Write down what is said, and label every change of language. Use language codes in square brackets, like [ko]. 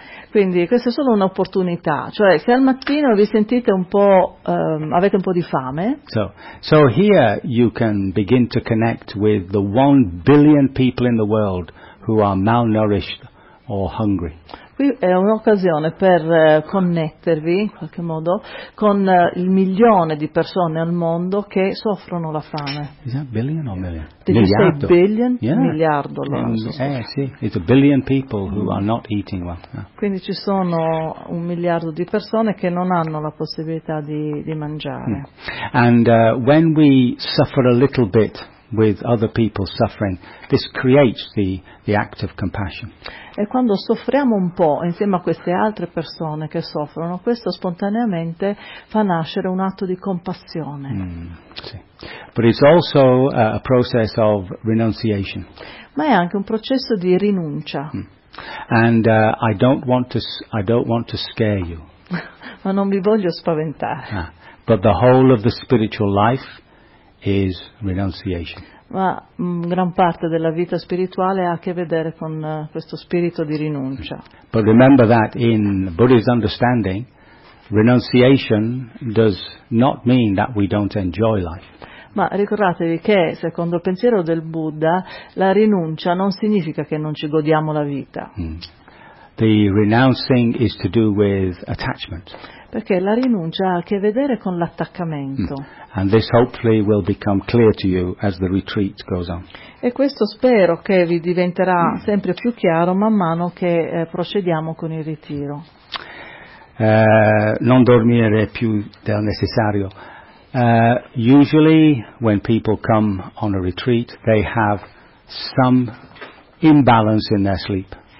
[it] Quindi questa è solo un'opportunità, cioè se al mattino vi sentite un po' avete un po' di fame. [en] So here you can begin to connect with the 1 billion people in the world who are malnourished or hungry. [it] Qui è un'occasione per connettervi in qualche modo con il milione di persone al mondo che soffrono la fame. [en] Is that billion or million? [it] Miliardo. [en] Billion? Yeah. [it] Miliardo. [en] Sì, it's a billion people who are not eating well. Yeah. [it] Quindi ci sono 1 miliardo di persone che non hanno la possibilità di mangiare. [en] And when we suffer a little bit with other people suffering, this creates the act of compassion. [it] E quando soffriamo un po' insieme a queste altre persone che soffrono, questo spontaneamente fa nascere un atto di compassione. [en] Sì. But it's also a process of renunciation. [it] Ma è anche un processo di rinuncia. [en] And I don't want to scare you. [it] Ma non vi voglio spaventare. [en] But the whole of the spiritual life is renunciation. [it] Ma gran parte della vita spirituale ha a che vedere con questo spirito di rinuncia. [en] But remember that in Buddhist understanding, renunciation does not mean that we don't enjoy life. [it] Ma ricordatevi che secondo il pensiero del Buddha, la rinuncia non significa che non ci godiamo la vita. [en] The renouncing is to do with attachment. [it] Perché la rinuncia ha a che vedere con l'attaccamento. [en] And this hopefully will become clear to you as the retreat goes on. [it] E questo spero che vi diventerà sempre più chiaro man mano che procediamo con il ritiro. Non dormire più del necessario. [en] Usually when people come on a retreat they have some imbalance in their sleep.